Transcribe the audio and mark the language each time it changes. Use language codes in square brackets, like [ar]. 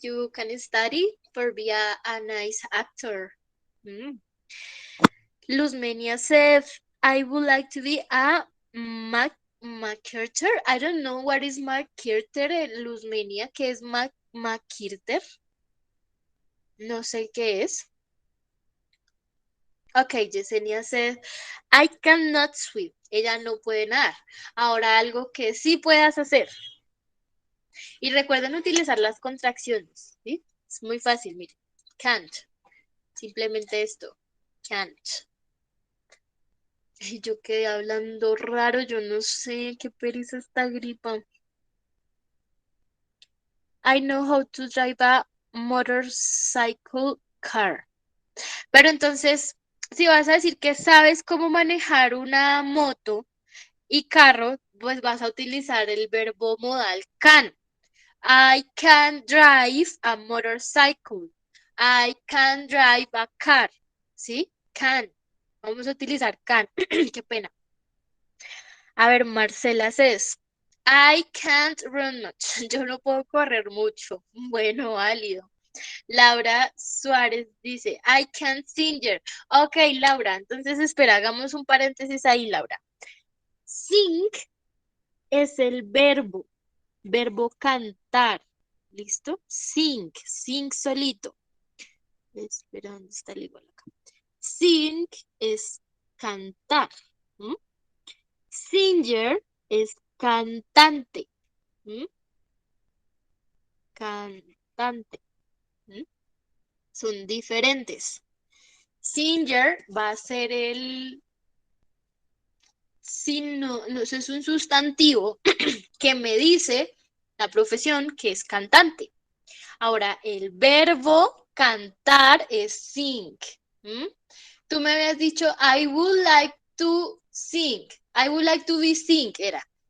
[en] You can study for be a nice actor. Luz Menia said, I would like to be a MacArthur. I don't know what is MacArthur. [es] Luzmenia, ¿qué es MacArthur? No sé qué es. [en] Ok, Yesenia said, I cannot swim. [es] Ella no puede nadar. Ahora algo que sí puedas hacer. Y recuerden utilizar las contracciones, ¿sí? Es muy fácil, miren. Can't. Simplemente esto. Can't. Y yo quedé hablando raro, yo no sé qué pereza esta gripa. [en] I know how to drive a motorcycle car. [es] Pero entonces, si vas a decir que sabes cómo manejar una moto y carro, pues vas a utilizar el verbo modal can. [en] I can drive a motorcycle. I can drive a car. [es] ¿Sí? [en] Can. [es] Vamos a utilizar can. Qué pena. A ver, [en] Marcela says, I can't run much. [es] Yo no puedo correr mucho. Bueno, válido. [en] Laura Suárez dice, I can't sing. [es] Ok, Laura, entonces espera, hagamos un paréntesis ahí, Laura. Sing es el verbo cantar. ¿Listo? Sing solito. Espera, ¿dónde está el igual acá? Sing es cantar. ¿Mm? Singer es cantante. ¿Mm? Cantante. ¿Mm? Son diferentes. Singer va a ser el no, eso es un sustantivo que me dice la profesión que es cantante. Ahora, el verbo cantar es sing. ¿Mm? Tú me habías dicho, [en] I would like to sing. I would like to be sing, [es] era.